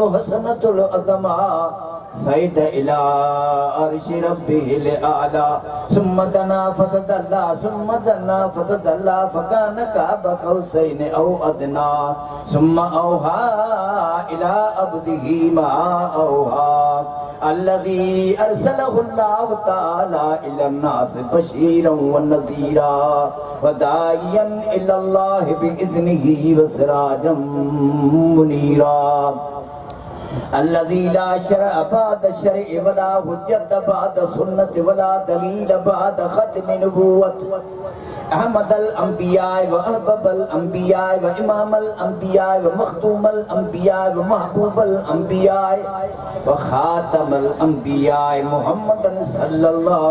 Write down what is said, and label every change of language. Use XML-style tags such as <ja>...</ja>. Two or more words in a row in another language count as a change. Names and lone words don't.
<ar>حسنة العظمى سيد إلى عرش ربه الأعلى ثم دنا فتدلى ثم دنا فتدلى فكان قاب قوسين أو أدنى ثم أوحى إلى عبده ما أوحى الذي أرسله الله تعالى إلى الناس بشيرا ونذيرا وداعيا إلى الله بإذنه وسراجا منيرا الذي لا شرع بعد الشرع ولا حجة بعد سنة ولا دليل بعد ختم نبوة أحمد الأنبياء وأحبب الأنبياء وإمام الأنبياء ومخدوم الأنبياء ومحبوب الأنبياء وخاتم الأنبياء محمد صلى الله</ar>